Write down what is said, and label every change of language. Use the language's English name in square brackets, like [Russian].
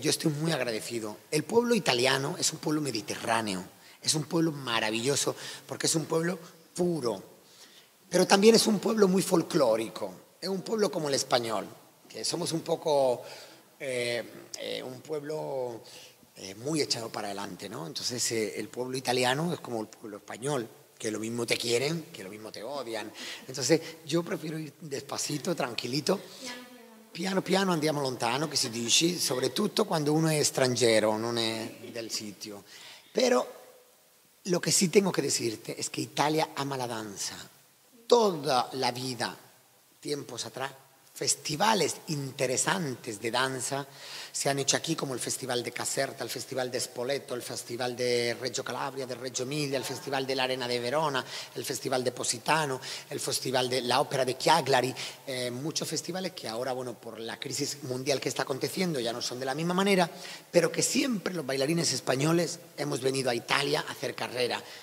[Spanish] Yo estoy muy agradecido. El pueblo italiano es un pueblo mediterráneo, es un pueblo maravilloso porque es un pueblo puro, pero también es un pueblo muy folclórico, es un pueblo como el español, que somos un poco un pueblo muy echado para adelante, ¿no? Entonces el pueblo italiano es como el pueblo español, que lo mismo te quieren, que lo mismo te odian. Entonces yo prefiero ir despacito, tranquilito. [Italian] Piano piano andiamo lontano, che si dice, soprattutto quando uno è straniero, non è del sitio. [Spanish] Pero lo que sí tengo que decirte es que Italia ama la danza. Toda la vida, tiempos atrás, festivales interesantes de danza se han hecho aquí, como el Festival de Caserta, el Festival de Spoleto, el Festival de Reggio Calabria, de Reggio Emilia, el Festival de la Arena de Verona, el Festival de Positano, el Festival de la Ópera de Chiaglari, muchos festivales que ahora, bueno, por la crisis mundial que está aconteciendo ya no son de la misma manera, pero que siempre los bailarines españoles hemos venido a Italia a hacer carrera.